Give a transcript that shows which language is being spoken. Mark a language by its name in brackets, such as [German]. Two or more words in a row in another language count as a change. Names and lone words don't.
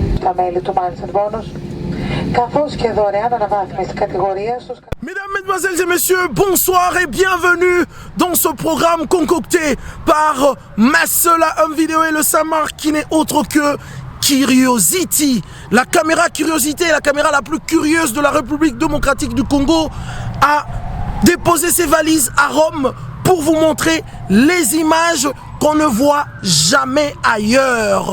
[Greek] στα μέλη του Management Bonus, καθώς και δωρεάν αναβάθμιση κατηγορίας στους... [French] Mesdames, Mesdemoiselles et Messieurs, bonsoir et bienvenue dans ce programme concocté par Massola Home Video et le Samar qui n'est autre que Curiosity. La caméra Curiosité, la caméra la plus curieuse de la République démocratique du Congo, a déposé ses valises à Rome pour vous montrer les images qu'on ne voit jamais ailleurs.